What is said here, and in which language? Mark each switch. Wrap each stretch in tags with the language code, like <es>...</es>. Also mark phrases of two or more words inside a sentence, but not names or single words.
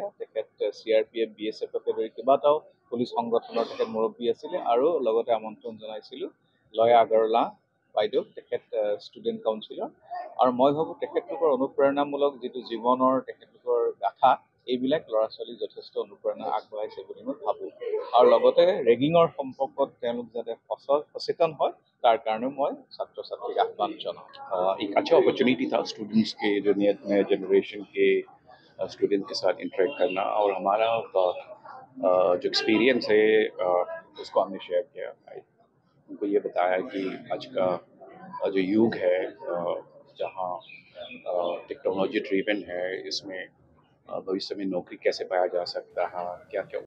<as>তেখেত CRPF BSFকে ধৰি কেইবাটাও পুলিচ সংগঠনৰ তেখেত মুৰব্বী আছিলে, আৰু লগতে আমন্ত্ৰণ জনাইছিলোঁ লয়া আগৰৱালা বাইদেউ, তেখেত</as> <en>student councillor.</en> <as>আৰু মই ভাবোঁ তেখেতলোকৰ অনুপ্ৰেৰণামূলক যিটো জীৱনৰ তেখেতলোকৰ গাথা, এইবিলাক ল'ৰা ছোৱালীক যথেষ্ট অনুপ্ৰেৰণা আগবঢ়াইছে বুলি মই ভাবোঁ। আৰু লগতে ৰেগিঙৰ সম্পৰ্কত তেওঁলোক যাতে সচেতন হয়, তাৰ কাৰণে মই ছাত্ৰ ছাত্ৰীক আহ্বান জনাওঁ।</as> <hi>एक अच्छा अपॉर्चुनिटी था स्टूडेंट्स के जो नए जनरेशन के स्टूडेंट के साथ इंटरेक्ट करना, और हमारा जो एक्सपीरियंस है उसको हमने शेयर किया। उनको ये बताया कि आज का जो युग है जहाँ</hi> <en>technology driven</en> <hi>है, इसमें भविष्य में नौकरी कैसे पाया जा सकता है, क्या क्या</hi>